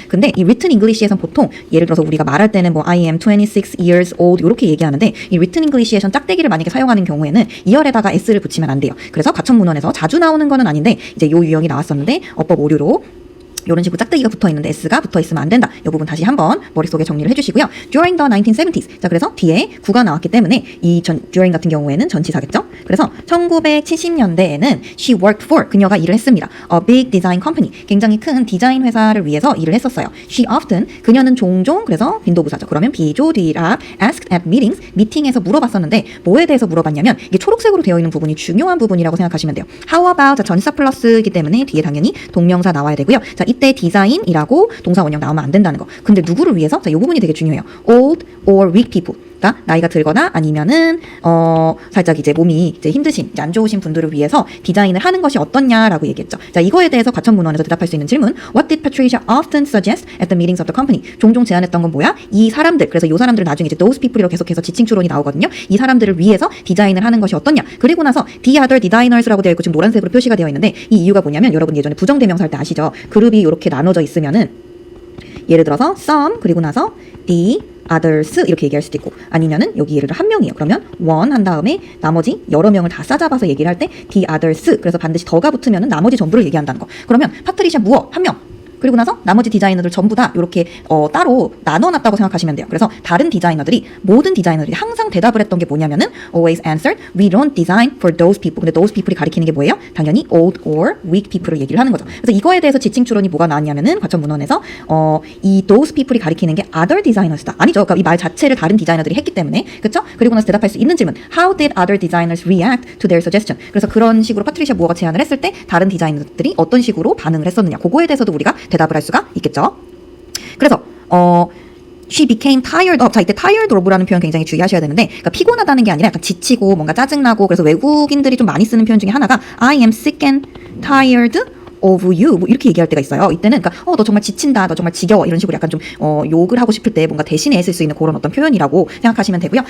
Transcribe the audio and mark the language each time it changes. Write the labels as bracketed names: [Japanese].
[Korean] 근데 이 written English에선 보통 예를 들어서 우리가 말할 때는 뭐 [English] I am 26 years old [Korean] 이렇게 얘기하는데 이 written English에선 짝대기를 만약에 사용하는 경우에는 이열에다가 s를 붙이면 안 돼요. 그래서 과천문헌에서 자주 나오는 거는 아닌데 이제 요 유형이 나왔었는데 어법 오류로 이런 식으로 짝대기가 붙어있는데 S가 붙어있으면 안 된다. 이 부분 다시 한번 머릿속에 정리를 해주시고요. [English] During the 1970s. [Korean] 자, 그래서 뒤에 구가 나왔기 때문에 during 같은 경우에는 전치사겠죠. 그래서 1970년대에는 [English] she worked for. [Korean] 그녀가 일을 했습니다. [English] A big design company. [Korean] 굉장히 큰 디자인 회사를 위해서 일을 했었어요. [English] She often. [Korean] 그녀는 종종. 그래서 빈도부사죠. 그러면 비조디랍 [English] asked at meetings. [Korean] 미팅에서 물어봤었는데 뭐에 대해서 물어봤냐면 이게 초록색으로 되어 있는 부분이 중요한 부분이라고 생각하시면 돼요. [English] How about. [Korean] 자, 전치사 플러스이기 때문에 뒤에 당연히 동명사 나와야 되고요. 자, 이때 디자인이라고 동사 원형 나오면 안 된다는 거. 근데 누구를 위해서? 자, 이 부분이 되게 중요해요. [English] Old or weak people. [Korean] 그러니까 나이가 들거나 아니면은 살짝 이제 몸이 이제 힘드신, 이제 안 좋으신 분들을 위해서 디자인을 하는 것이 어떻냐라고 얘기했죠. 자, 이거에 대해서 과천문헌에서 대답할 수 있는 질문. [English] What did Patricia often suggest at the meetings of the company? [Korean] 종종 제안했던 건 뭐야? 이 사람들. 그래서 이 사람들은 나중에 이제 [English] those people [Korean] 이라고 계속해서 지칭 추론이 나오거든요. 이 사람들을 위해서 디자인을 하는 것이 어떻냐? 그리고 나서 the other designers라고 되어 있고 지금 노란색으로 표시가 되어 있는데 이 이유가 뭐냐면 여러분 예전에 부정대명사 할 때 아시죠? 그룹이 이렇게 나눠져 있으면은 예를 들어서 some 그리고 나서 the others 이렇게 얘기할 수도 있고 아니면은 여기 예를 들어 한 명이에요. 그러면 one 한 다음에 나머지 여러 명을 다 싸잡아서 얘기를 할 때 the others 그래서 반드시 더가 붙으면은 나머지 전부를 얘기한다는 거. 그러면 파트리샤 무어 한 명. 그리고 나서 나머지 디자이너들 전부 다 이렇게 따로 나눠놨다고 생각하시면 돼요. 그래서 다른 디자이너들이 모든 디자이너들이 항상 대답을 했던 게 뭐냐면은 [English] always answered we don't design for those people. [Korean] 근데 those people이 가리키는 게 뭐예요? 당연히 [English] old or weak people [Korean] 을 얘기를 하는 거죠. 그래서 이거에 대해서 지칭 추론이 뭐가 나왔냐면은 과천문헌에서 이 [English] those people [Korean] 이 가리키는 게 other designers다. 아니죠. 그러니까 이 말 자체를 다른 디자이너들이 했기 때문에 그렇죠? 그리고 나서 대답할 수 있는 질문 [English] how did other designers react to their suggestion? [Korean] 그래서 그런 식으로 파트리샤 무어가 제안을 했을 때 다른 디자이너들이 어떤 식으로 반응을 했었느냐. 그거에 대해서도 우리가 대답을 할 수가 있겠죠. 그래서 [English] she became tired of. [Korean] 자, 이때 tired of라는 표현 굉장히 주의하셔야 되는데 그러니까 피곤하다는 게 아니라 약간 지치고 뭔가 짜증나고 그래서 외국인들이 좀 많이 쓰는 표현 중에 하나가 [English] I am sick and tired of you [Korean] 뭐 이렇게 얘기할 때가 있어요. 이때는 그러니까 너 정말 지친다, 너 정말 지겨워 이런 식으로 약간 좀 욕을 하고 싶을 때 뭔가 대신에 쓸 수 있는 그런 어떤 표현이라고 생각하시면 되고요.